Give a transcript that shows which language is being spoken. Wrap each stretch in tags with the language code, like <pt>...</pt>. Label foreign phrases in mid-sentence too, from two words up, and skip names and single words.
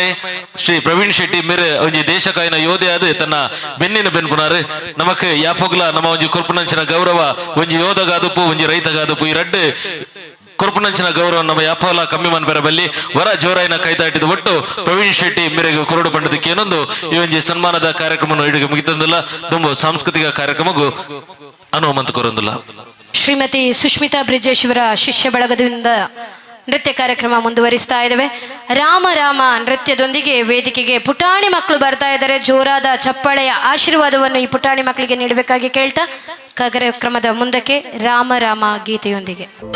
<tcy>ಶ್ರೀ ಪ್ರವೀಣ್ ಶೆಟ್ಟಿ ಮೇರೆ ಒಂಜಿ ದೇಶ ಕಾಯಿನ ಯೋಧೆ ಆದ ತನ್ನ ಬೆನ್ನಿನ ಬೆನ್ಪುನಾರು ನಮಕ್ ಯಾಪೊಗ್ಲ ನಮ್ಮ ಒಂಜಿ ಕೊರ್ಪನಂಚಿನ ಗೌರವ ಒಂಜಿ ಯೋಧಗಾದುಪು ಒಂಜಿ ರೈತಗಾದುಪು ಈ ರಡ್ಡು ಕೊರ್ಪನಂಚಿನ ಗೌರವ ನಮ್ಮ ಯಾಪಲ ಕಮ್ಮಿ ಮನ್ಪೆರ ಬಲ್ಲಿ ವರ ಜೋರಾಯಿನ ಕೈತಾಟಿದ ಒಟ್ಟು ಪ್ರವೀಣ್ ಶೆಟ್ಟಿ ಮೇರೆಗೆ ಕೊರಡು ಪಂಡದಕ್ಕೆ ಏನೊಂದು ಈ ಒಂಜಿ ಸನ್ಮಾನದ ಕಾರ್ಯಕ್ರಮ ಇಡಿಗೆ ಮುಗಿತಂದಿಲ್ಲ ತುಂಬ ಸಾಂಸ್ಕೃತಿಕ ಕಾರ್ಯಕ್ರಮಗೂ ಅನುಮಂತ ಕೊರೊಂದಿಲ್ಲ.</tcy> <kn>ಶ್ರೀಮತಿ ಸುಷ್ಮಿತಾ ಬ್ರಿಜೇಶ್ ಇವರ ಶಿಷ್ಯ ಬಳಗದಿಂದ ನೃತ್ಯ ಕಾರ್ಯಕ್ರಮ ಮುಂದುವರಿಸ್ತಾ ಇದ್ದೇವೆ. ರಾಮ ರಾಮ ನೃತ್ಯದೊಂದಿಗೆ ವೇದಿಕೆಗೆ ಪುಟಾಣಿ ಮಕ್ಕಳು ಬರ್ತಾ ಇದ್ದಾರೆ. ಜೋರಾದ ಚಪ್ಪಾಳೆಯ ಆಶೀರ್ವಾದವನ್ನು ಈ ಪುಟಾಣಿ ಮಕ್ಕಳಿಗೆ ನೀಡಬೇಕಾಗಿ ಕೇಳ್ತಾ ಕಾರ್ಯಕ್ರಮದ ಮುಂದಕ್ಕೆ ರಾಮ ರಾಮ ಗೀತೆಯೊಂದಿಗೆ</kn>